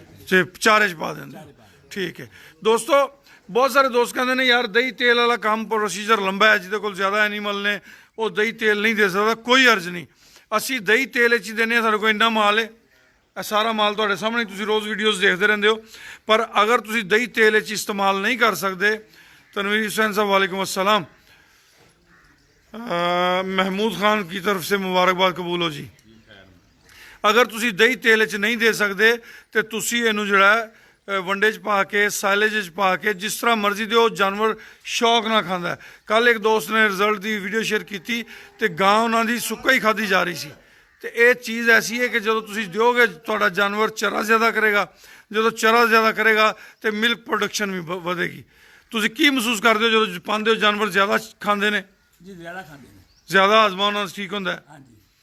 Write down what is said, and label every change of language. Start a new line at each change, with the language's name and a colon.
Punjabi: ਤੇ ਚਾਰੇ 'ਚ ਪਾ ਦਿੰਦੇ ਹੋ, ਠੀਕ ਹੈ। ਦੋਸਤੋ, ਬਹੁਤ ਸਾਰੇ ਦੋਸਤ ਕਹਿੰਦੇ ਨੇ ਯਾਰ ਦਹੀਂ ਤੇਲ ਵਾਲਾ ਕੰਮ ਪ੍ਰੋਸੀਜਰ ਲੰਬਾ ਹੈ, ਜਿਹਦੇ ਕੋਲ ਜ਼ਿਆਦਾ ਐਨੀਮਲ ਨੇ ਉਹ ਦਹੀਂ ਤੇਲ ਨਹੀਂ ਦੇ ਸਕਦਾ। ਕੋਈ ਅਰਜ਼ ਨਹੀਂ, ਅਸੀਂ ਦਹੀਂ ਤੇਲ 'ਚ ਹੀ ਦਿੰਦੇ ਹਾਂ। ਸਾਡੇ ਕੋਲ ਇੰਨਾ ਮਾਲ ਹੈ, ਇਹ ਸਾਰਾ ਮਾਲ ਤੁਹਾਡੇ ਸਾਹਮਣੇ, ਤੁਸੀਂ ਰੋਜ਼ ਵੀਡੀਓਜ਼ ਦੇਖਦੇ ਰਹਿੰਦੇ ਹੋ। ਪਰ ਅਗਰ ਤੁਸੀਂ ਦਹੀਂ ਤੇਲ 'ਚ ਇਸਤੇਮਾਲ ਨਹੀਂ ਕਰ ਸਕਦੇ,
Hindi: तनवीर हुसैन साहब वालेकुम अस्सलाम, महमूद खान की तरफ से मुबारकबाद कबूल हो जी।
Punjabi: अगर तुसी दही तेल च नहीं दे सकते तो तुसी इनू जिहड़ा वंडे च पा के साइलेज च पा के जिस तरह मर्जी दो जानवर शौक ना खांदा है। कल एक दोस्त ने रिजल्ट की वीडियो शेयर की तो गां उन्होंने सुक्का ही खाधी जा रही सी ਤੇ ਇਹ ਚੀਜ਼ ਐਸੀ ਹੈ ਕਿ ਜਦੋਂ ਤੁਸੀਂ ਦਿਓਗੇ ਤੁਹਾਡਾ ਜਾਨਵਰ ਚਰਾ ਜ਼ਿਆਦਾ ਕਰੇਗਾ, ਜਦੋਂ ਚਰਾ ਜ਼ਿਆਦਾ ਕਰੇਗਾ ਤੇ ਮਿਲਕ ਪ੍ਰੋਡਕਸ਼ਨ ਵੀ ਵਧੇਗੀ। ਤੁਸੀਂ ਕੀ ਮਹਿਸੂਸ ਕਰਦੇ ਹੋ ਜਦੋਂ ਪਾਉਂਦੇ ਹੋ ਜਾਨਵਰ ਜ਼ਿਆਦਾ ਖਾਂਦੇ ਨੇ? ਜੀ ਜ਼ਿਆਦਾ ਖਾਂਦੇ ਨੇ। ਜ਼ਿਆਦਾ ਹਾਜ਼ਮਾ ਉਹਨਾਂ ਦਾ ਠੀਕ ਹੁੰਦਾ ਹੈ। ਹਾਂਜੀ